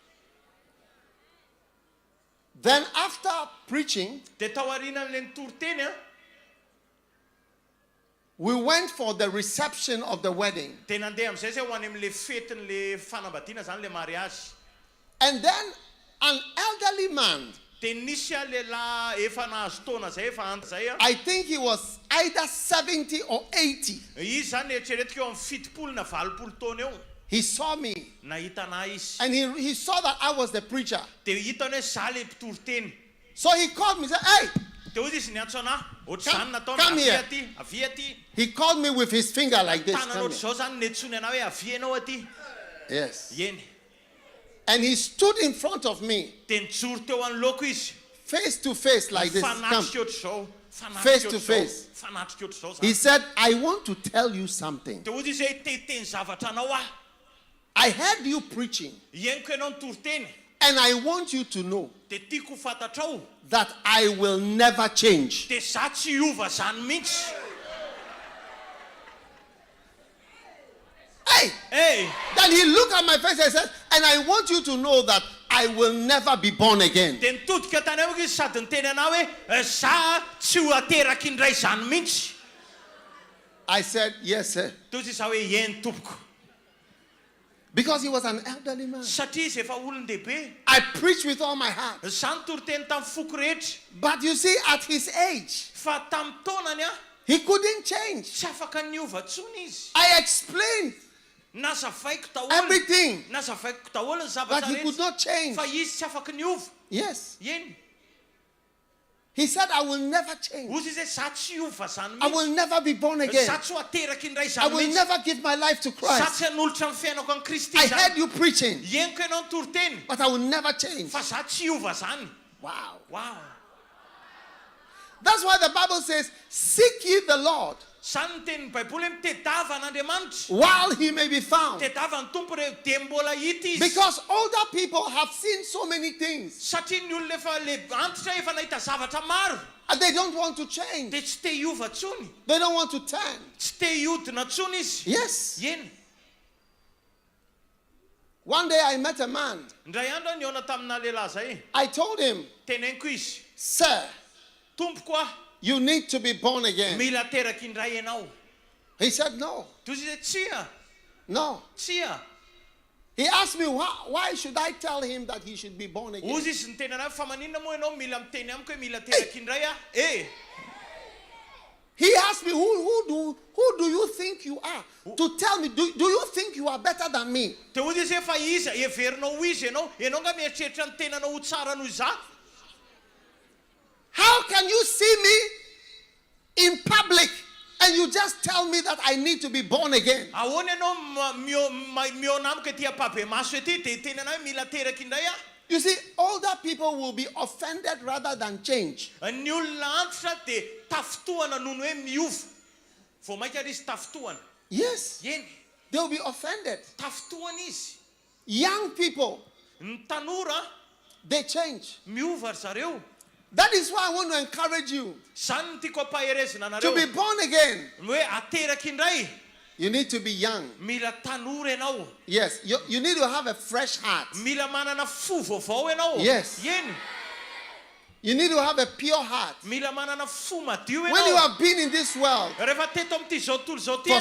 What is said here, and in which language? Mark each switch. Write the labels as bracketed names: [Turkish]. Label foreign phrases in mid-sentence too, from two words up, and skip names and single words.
[English] Then after preaching, [Malagasy] Dia tao aorianan'ilay ny Toriteny a. [English] we went for the reception of the wedding. [Malagasy] Dia nandeha amin'izay zay ho any amin'ilay fetin'ilay fanambadiana zany le mariazy. [English] And then an elderly man, [Malagasy] Dia nisy a lehilahy efa nahazo taona zay efa anty zay a. [English] I think he was either 70 or 80. [Malagasy] Izy zany eritreretika eo amin'ny 70 na 80 taona eo. [English] He saw me [Malagasy] Nahita anahy izy. [English] and he saw that I was the preacher. [Malagasy] Dia hitany hoe zaho le mpitoriteny. [English] So he called me and said, hey! [Malagasy] Dia hozy izy niantso anahy. Ohatr'izany nataony [English] come here. [Malagasy] avia aty. [English] He called me with his finger like this. [Malagasy] Tanana [English] Come here. [Malagasy] ohatr'izao zany netsony anahy hoe avia ianao aty. [English] Yes. [Malagasy] Eny. [English] And he stood in front of me, [Malagasy] Dia nijoro teo anoloko izy. [English] face to face like this. Come. [Malagasy] Fanatrika ohatr'izao. [English] Face to face. [Malagasy] Fanatrika ohatr'izao [English] He [Malagasy] zany. [English] said, I want to tell you something. [Malagasy] Dia hozy izy hoe teteny zavatra anao aho. [English] I heard you preaching, [Malagasy] Henoko ianao ny Toriteny. [English] and I want you to know [Malagasy] Dia tiako fantatrao [English] that I will never change. [Malagasy] dia za tsy hiova zany mihitsy. [English] Hey! Hey! Then he looked at my face and said, and I want you to know that I will never be born again. [Malagasy] Dia nitodika tany amiko izy sady niteny anao hoe za tsy ho ateraka indray zany mihitsy. [English] I said, yes, sir. [Malagasy] Dia hozy za hoe eny tompoko. [English] Because he was an elderly man. [Malagasy] Satria izy efa olon-dehibe. [English] I preached with all my heart. [Malagasy] Za ny Toriteny tamin'ny foko rehetra. [English] But you see, at his age, [Malagasy] Fa tamin'ny taonany a [English] he couldn't change. [Malagasy] tsy afaka niova ntsony izy. [English] I explained [Malagasy] Nazavaiko daholo. [English] everything, [Malagasy] Nazavaiko daholo ny [English] but [Malagasy] zavatra [English] he could [Malagasy] rehetra. [English] not change. [Malagasy] Fa izy tsy afaka niova. [English] Yes. [Malagasy] Eny. [English] He said, I will never change. [Malagasy] Hozy izy hoe za tsy hiova zany [English] I [Malagasy] mihitsy. [English] will never be born [Malagasy] Za [English] again. [Malagasy] tsy ho ateraka indray [English] I [Malagasy] zany [English] will [Malagasy] mihitsy. [English] never give my life to [Malagasy] Za [English] Christ. [Malagasy] tsy hanolotra ny fiainako an Kristy [English] I [Malagasy] zany. [English] heard you preaching, [Malagasy] Henoko ianao ny Toriteny. [English] but I will never change. [Malagasy] Fa za tsy hiova zany. [English] Wow. Wow. That's why the Bible says, seek ye the Lord [Malagasy] Zany ny tenin'ny Baiboly hoe mitedava an'Andriamanitra. [English] while he may be found. [Malagasy] Mitedava ny tompo dia mbola hita izy. [English] Because older people have seen so many things [Malagasy] Satria ny olona efa le antitra efa nahita zavatra maro. [English] and they don't want to change. [Malagasy] Dia tsy te hiova ntsony. [English] They don't want to turn. [Malagasy] Tsy te hiodina ntsony izy. [English] Yes. [Malagasy] Eny. [English] One day I met a man. [Malagasy] Ndray andro niona tamina lehilahy zay. [English] I told him, [Malagasy] Teneniko izy. [English] sir, [Malagasy] Tompoko ah, [English] you need to be born again. [Malagasy] mila teraky indray ianao. [English] He said, no, [Malagasy] Toy izy hoe tsia, [English] no. [Malagasy] tsia. [English] He asked me, why should I tell him that he should be born again? [Malagasy] Ozy izy niteny anazy fa maninona moa ianao mila miteny amiko hoe mila teraky indray ah. [English] He asked me, who do you think you are? To tell me, do you think you are better than me? [Malagasy] Te ozy izy hoe fa iza everinao izy ianao nga mieritreritra ny tenanao ho tsara noho iza. [English] How can you see me in public and you just tell me that I need to be born again? [Malagasy] Ahoana ianao miona amiko ety ampabe maso ety dia teny anao hoe mila teraky indray ah. [English] You see, older people will be offended rather than change. [Malagasy] Ny olona antitra dia tafotohana noho ny hoe miova. Vao maika ary izy tafotohana. [English] Yes, [Malagasy] Eny, [English] they will be offended. [Malagasy] tafotohana izy. [English] Young people, [Malagasy] Ny tanora [English] they change. [Malagasy] miova ry zareo. [English] That is why I want to encourage you [Malagasy] Zany no tiako ampaherezina [English] to be [Malagasy] anareo. [English] born again. [Malagasy] Hoe ateraky indray. [English] You need to be young. [Malagasy] Mila tanora ianao. [English] Yes, you need to have a fresh heart. [Malagasy] Mila manana fo vaovao ianao. [English] Yes. [Malagasy] Eny, [English] You need to have a pure heart. [Malagasy] mila manana fo madio [English] When you [Malagasy] ianao. [English] have been in this world, [Malagasy] Rehefa teto amin'ity zao tontolo zao ty